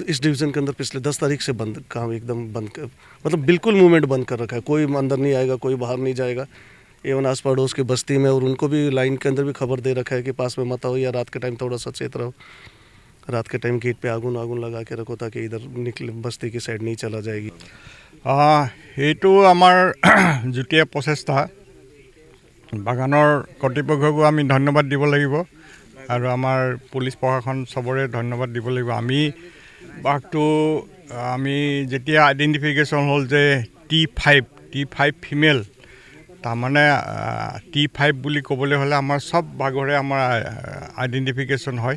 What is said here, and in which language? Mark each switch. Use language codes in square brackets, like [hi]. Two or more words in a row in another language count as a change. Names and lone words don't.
[hi] इस डिवीज़न के अंदर पिछले 10 तारीख से बंद, काम एकदम बंद कर, मतलब बिल्कुल मूवमेंट बंद कर रखा है। कोई अंदर नहीं आएगा, कोई बाहर नहीं जाएगा। एवं आस पड़ोस की बस्ती में, और उनको भी लाइन के अंदर भी खबर दे रखा है कि पास में मत आओ, या रात के टाइम थोड़ा सचेत रहो। रात के टाइम गेट पे आगुन लगा के रखो ताकि इधर निकले, बस्ती की साइड नहीं चला जाएगी। [as] এইটো আমাৰ যুটীয়া প্ৰচেষ্টা। বাগানৰ কৰ্তৃপক্ষকো আমি ধন্যবাদ দিব লাগিব আৰু আমাৰ পুলিচ প্ৰশাসন চবৰে ধন্যবাদ দিব লাগিব। আমি বাঘটো আমি যেতিয়া আইডেণ্টিফিকেশ্যন হ'ল যে T5 ফিমেল, তাৰমানে T5 বুলি ক'বলৈ হ'লে আমাৰ চব বাঘৰে আমাৰ আইডেণ্টিফিকেশ্যন হয়।